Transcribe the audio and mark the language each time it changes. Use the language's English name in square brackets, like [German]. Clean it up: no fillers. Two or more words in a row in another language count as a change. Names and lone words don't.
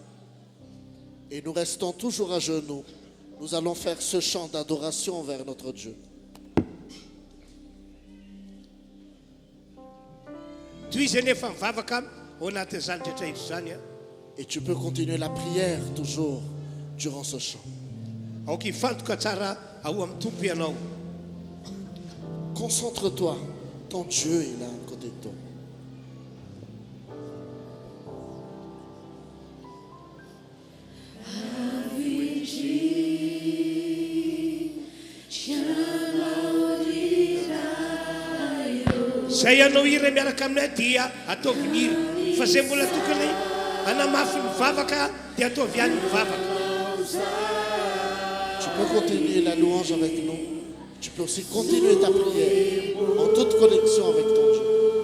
[French] Et nous restons toujours à genoux. Nous allons faire ce chant d'adoration vers notre Dieu. [Malagasy] Toy izy nefa mivavaka ao anatin'izany rehetra izy zany. [French] Et tu peux continuer la prière toujours durant ce chant. [Malagasy] Aoka ifantoka tsara ao amin'ny tompo ianao. [French] Concentre-toi. Ton Dieu est là à côté de toi. [Malagasy] Zay anao hira miaraka aminay dia ataovy ny hira. Fa zay mbola tokony hanamafy mivavaka dia ataovy ihany mivavaka. [French] Tu peux continuer la louange avec nous. Tu peux aussi continuer ta prière en toute connexion avec ton Dieu.